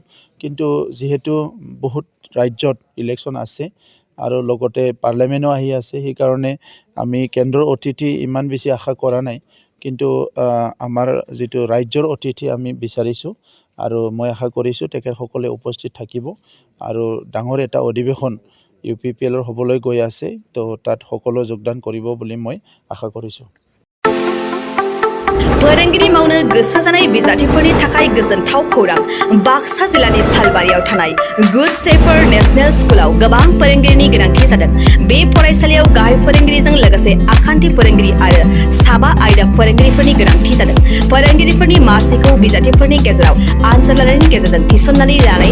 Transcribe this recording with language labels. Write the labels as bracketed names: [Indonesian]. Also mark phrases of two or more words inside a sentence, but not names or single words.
[Assamese] কিন্তু যিহেতু বহুত ৰাজ্যত ইলেকশ্যন আছে আৰু লগতে পাৰ্লিয়ামেণ্টো আহি আছে সেইকাৰণে আমি কেন্দ্ৰৰ অতিথি ইমান বেছি আশা কৰা নাই কিন্তু আমাৰ যিটো ৰাজ্যৰ অতিথি আমি বিচাৰিছোঁ আৰু মই আশা কৰিছোঁ তেখেতসকলে উপস্থিত থাকিব আৰু ডাঙৰ এটা অধিৱেশন UPPLৰ হ'বলৈ গৈ আছে তো তাত সকলো যোগদান কৰিব বুলি মই আশা কৰিছোঁ [Bodo] फोरोंगिरि मावनो गोसो जानाय बिजाथिफोरनि थाखाय गोजोनथाव खौरां बाक्सा जिल्लानि सालबारियाव थानाय गुड शेफार्ड नेशनेल स्कुलाव गोबां फोरोंगिरिनि गोनांथि जादों बे फरायसालियाव गाहाय फोरोंगिरिजों लोगोसे आखान्थि फोरोंगिरि आरो साबा आयदा फोरोंगिरिफोरनि गोनांथि जादों फोरोंगिरिफोरनि मासिखौ बिजाथिफोरनि गेजेराव आनजाद लानायनि गेजेरजों थिसननानै लानाय